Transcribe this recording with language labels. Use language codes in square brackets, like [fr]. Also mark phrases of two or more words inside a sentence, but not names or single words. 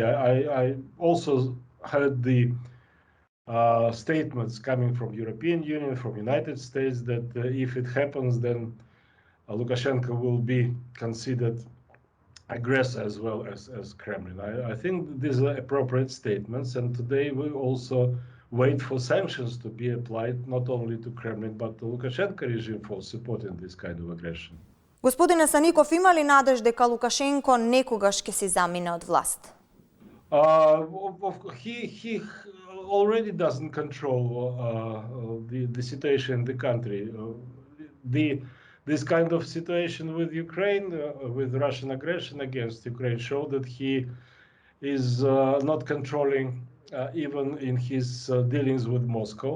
[en] I also heard the statements coming from European Union, from United States, that if it happens, then Lukashenko will be considered aggressor as well as Kremlin. I think these are appropriate statements, and today we also wait for sanctions to be applied not only to Kremlin but to Lukashenko regime for supporting this kind of aggression. [mk] Господине Саников, има ли надеж дека Лукашенко некогаш ќе се замине од власт? [en] He already doesn't control the situation in the country. This kind of situation with Ukraine, with Russian aggression against Ukraine, show that he is not controlling even in his dealings with Moscow.